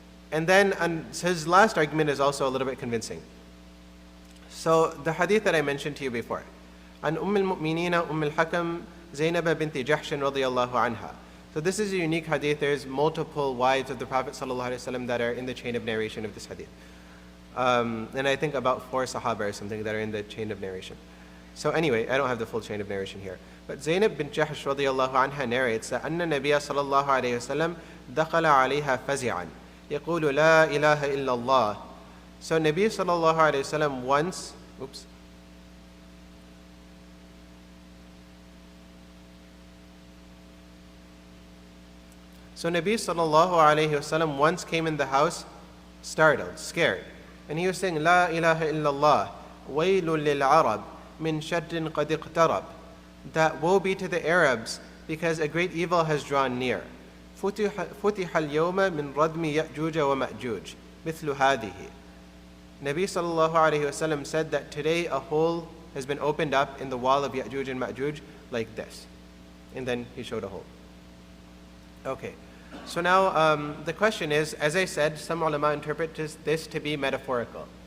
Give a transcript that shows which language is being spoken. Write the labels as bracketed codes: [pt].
[en] And then his last argument is also a little bit convincing. So the hadith that I mentioned to you before, an al-Mu'minina al-Hakam Zainab binti Jahshin radiyallahu anha. So this is a unique hadith. There's multiple wives of the Prophet ﷺ that are in the chain of narration of this hadith. And I think about 4 Sahaba or something that are in the chain of narration. So anyway, I don't have the full chain of narration here. But Zainab bint Jahsh radiyallahu anha narrates that [ar] أن النبي صلى الله عليه وسلم دخل عليها فزعا يقول لا إله إلا الله. [en] So Nabi sallallahu alayhi wasallam once, So Nabi sallallahu alayhi wasallam once came in the house startled, scared. And he was saying, [ar] لا إله إلا الله ويل للعرب من شر قد اقترب. [en] That woe be to the Arabs because a great evil has drawn near. [ar] فتح اليوم من ردم يأجوج ومأجوج مثل هذه. [en] Nabi sallallahu alayhi wasallam said that today a hole has been opened up in the wall of Ya'juj and Ma'juj like this. And then he showed a hole. Okay. So now the question is, as I said, some ulama interpret this to be metaphorical.